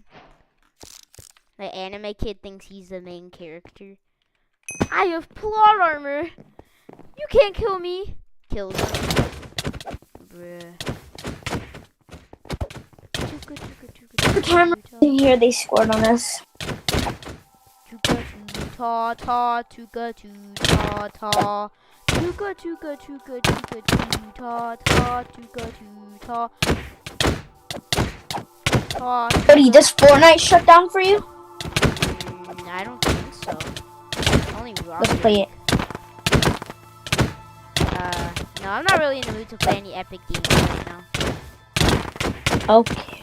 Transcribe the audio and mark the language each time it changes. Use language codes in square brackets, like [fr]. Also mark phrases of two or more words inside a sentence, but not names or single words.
[en] The anime kid thinks he's the main character. I have plot armor! You can't kill me! Kills him. Bruh. The camera's in here, they scored on us. Ta ta, tuka tu ta ta. Tuka tuka tuka tuka tu ta ta, tuka tu ta. Buddy, does Fortnite shut down for you? I don't think so. Only Rocket. Let's play it. No, I'm not really in the mood to play any epic games right now. Okay.